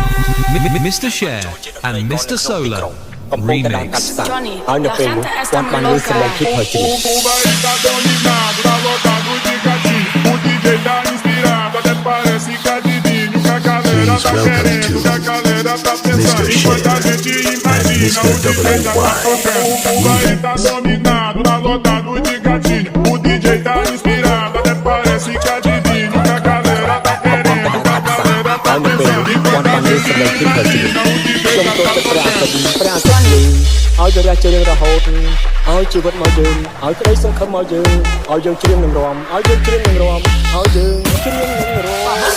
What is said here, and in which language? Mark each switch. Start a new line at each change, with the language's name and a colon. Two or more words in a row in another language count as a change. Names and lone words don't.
Spanish: Mr. Share and Mr. Solar Remix. Johnny, la gente está muy loca.
Portuguese: O Cuba está dominado, tá lotado de gatinho. O DJ tá inspirado, até parece que adivinha o que a galera tá querendo, o que a galera tá pensando. Enquanto a gente imagina, o DJ já tá tocando. O Cuba está dominado, tá lotado de gatinho. O DJ tá inspirado, até parece que adivinha o que a galera tá querendo, o que a galera tá pensando. Enquanto a gente imagina, o DJ já tá tocando.
Khmer: ឲ្យយើងរះជើងរហូតឲ្យជីវិតមកយើងឲ្យក្តីសង្ឃឹមមកយើងឲ្យយើងច្រៀងនឹងរាំឲ្យយើងច្រៀងនឹងរាំឲ្យយើងច្រៀងនឹងរាំ